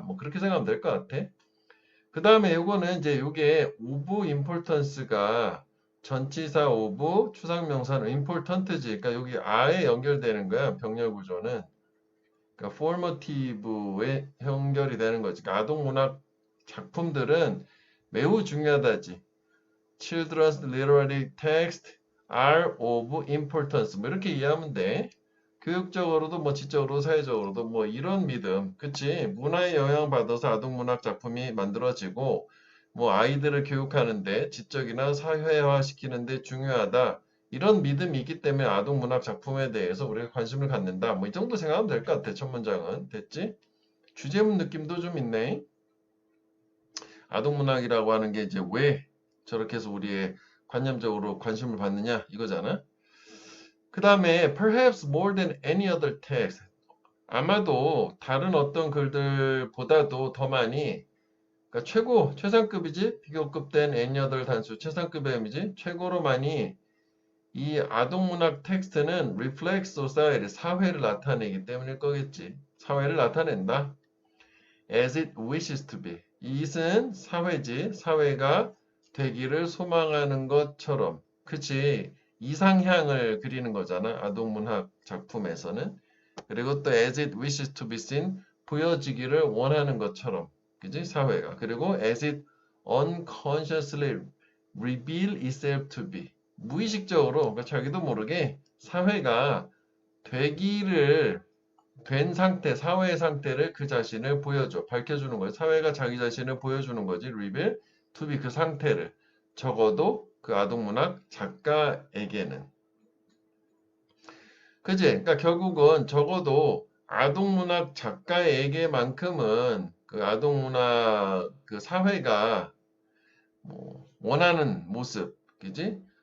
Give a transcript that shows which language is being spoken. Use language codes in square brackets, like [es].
[ko] 뭐 그렇게 생각하면 될 것 같아. 그 다음에 요거는 이제 요게 오브 임포턴스가 전치사 오브 추상명사는 임포턴트지. 그러니까 여기 아에 연결되는 거야. 병렬 구조는. 그러니까 포머티브에 연결이 되는 거지. 그러니까 아동문학 작품들은 매우 중요하다지. [en] Children's literary texts are of importance. [ko] 뭐 이렇게 이해하면 돼. 교육적으로도 뭐 지적으로도 사회적으로도 뭐 이런 믿음, 그치? 문화에 영향받아서 아동문학 작품이 만들어지고 뭐 아이들을 교육하는데 지적이나 사회화 시키는데 중요하다. 이런 믿음이 있기 때문에 아동문학 작품에 대해서 우리가 관심을 갖는다. 뭐 이 정도 생각하면 될 것 같아. 첫 문장은. 됐지? 주제문 느낌도 좀 있네. 아동문학이라고 하는 게 이제 왜 저렇게 해서 우리의 관념적으로 관심을 받느냐 이거잖아. [en] 그 다음에 perhaps more than any other text. [ko] 아마도 다른 어떤 글들보다도 더 많이, 그러니까 최고, 최상급이지? 비교급된 any other 단수, 최상급의 의미지? 최고로 많이 이 아동문학 텍스트는 [en] reflects society, [ko] 사회를 나타내기 때문일 거겠지. 사회를 나타낸다. [en] as it wishes to be. [ko] 이것은 사회지. 사회가 되기를 소망하는 것처럼. 그치? 이상향을 그리는 거잖아. 아동문학 작품에서는. [en] 그리고 또 as it wishes to be seen. [ko] 보여지기를 원하는 것처럼. 그지? 사회가. [en] 그리고 as it unconsciously reveal itself to be. [ko] 무의식적으로, 그러니까 자기도 모르게 사회가 되기를 된 상태, 사회의 상태를 그 자신을 보여줘, 밝혀주는 거예요. 사회가 자기 자신을 보여주는 거지. [en] reveal to be [ko] 그 상태를. 적어도 그 아동문학 작가에게는. 그지? 그러니까 결국은 적어도 아동문학 작가에게만큼은 그 아동문학 그 사회가 뭐 원하는 모습, 그지?